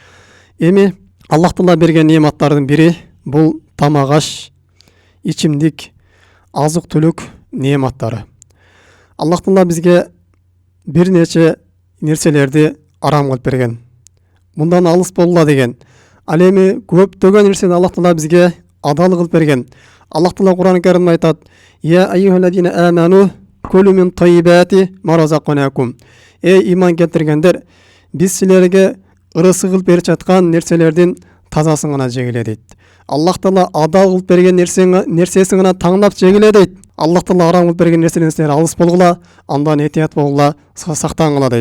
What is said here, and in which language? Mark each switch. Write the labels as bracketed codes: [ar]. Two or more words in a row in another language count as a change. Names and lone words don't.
[ky] Эми Аллах Таала берген неаматтардын бири бул тамак аш, ичимдик, азык-түлүк неаматтары. Аллах Таала бизге бир нече нерселерди арам кылып берген. Мындан алыс болгула деген. Ал эми көптөгөн нерсени Аллах Таала бизге адал кылып берген. Аллах Таала Кур'ан Каримде айтат: [ar] "يا أيها الذين آمنوا كلوا من طيبات ما رزقناكم." [ky] Эй иман келтиргендер, биз силерге ырысы кылып берип жаткан нерселердин тазасын гана жегиле дейт. Аллах Таала адал кылып берген нерсесин гана таңдап жегиле дейт. Аллах Таала арам кылып берген нерседен силер алыс болгула, андан этият болгула, сактангыла дейт.